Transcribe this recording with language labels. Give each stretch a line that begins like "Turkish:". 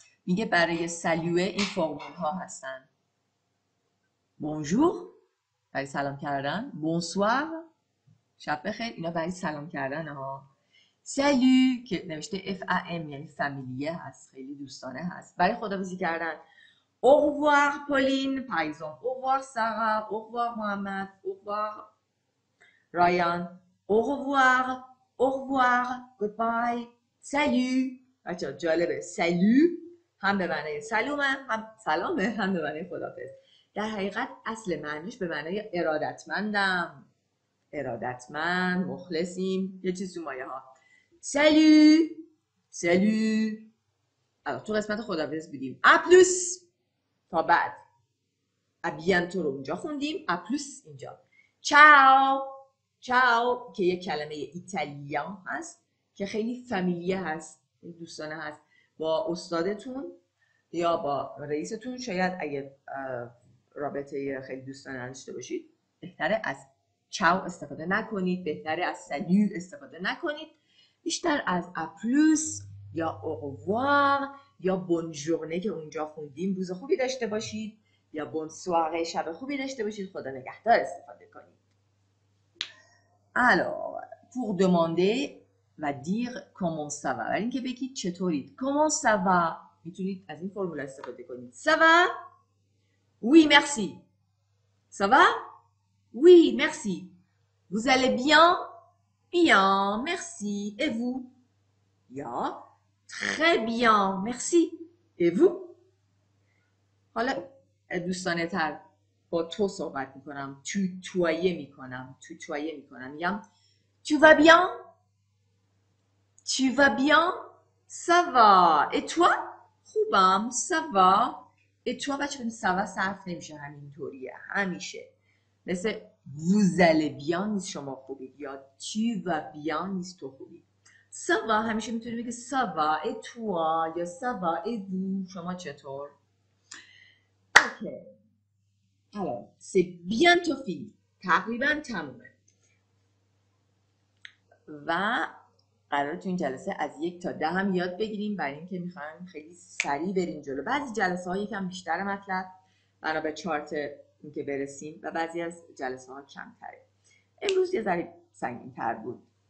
Persian: میگه برای سلیوه این فرمول ها هستن. Bonjour. برای سلام کردن. Bonsoir. شب بخیر. اینا برای سلام کردن ها. سلو که نوشته FAM یعنی فامیلیه هست، خیلی دوستانه هست. برای خداحافظی کردن
French: au revoir Pauline par exemple, au revoir Sarah, au revoir Mohamed, au revoir Ryan, au revoir, au revoir, goodbye, salut.
Persian: بچه جالبه سلو هم به معنی سلامه هم به معنی خداحافظ. در حقیقت اصل معنیش به معنی ارادتمندم، ارادتمند، مخلصیم، یه چیز تو مایه ها.
French: Salut! Salut!
Persian: Alors, تو قسمت خداحافظ بودیم.
French: A plus!
Persian: تا بعد. A bientôt رو اونجا خوندیم. A plus اینجا.
Italian: Ciao! Ciao!
Persian: که یک کلمه ایتالیان هست که خیلی فامیلیه هست. دوستانه هست. با استادتون یا با رئیستون شاید اگه رابطه خیلی دوستانه داشته باشید بهتره از ciao استفاده نکنید. بهتره از salut استفاده نکنید. بیشتر از اپلوس یا اوروار یا بونژورنه که اونجا خوندیم روز خوبی داشته باشید یا بونسواره شب خوبی داشته باشید خدا نگهدار استفاده کنید.
French: Alors, pour demander و dire comment ça va.
Persian: برای اینکه بگید چطورید. Comment ça va. میتونید از این فرمول استفاده کنید.
French: Ça va? Oui, merci. Ça va? Oui, merci. Vous allez bien? Bien, merci. Et vous? Ja, très bien, merci. Et vous?
Persian: حالا دوستانه تر با تو صحبت میکنم. توتویه میکنم. میگم Tu vas bien?
French: Tu vas bien? Ça va. Et toi? خوبم. Ça va.
Persian: Et toi بچه ça va صرف نمیشه همینطوریه. همیشه. مثل
French: vous allez bien
Persian: نیست شما خوبید یا
French: tu vas bien
Persian: نیست تو خوبید.
French: ça va
Persian: همیشه میتونی بگی
French: ça va et toi یا ça va et vous
Persian: شما چطور؟ اوکی.
French: alors c'est bientôt fini.
Persian: تقریبا تمومه. و قراره تو این جلسه از 1 تا 10 هم یاد بگیریم برای اینکه میخوایم خیلی سریع بریم جلو. بعضی جلسه ها یکم بیشتر مطلب بنا به چارت اینکه برسیم و بعضی از جلسه ها کمتره. امروز یه ذره سنگین تر بود.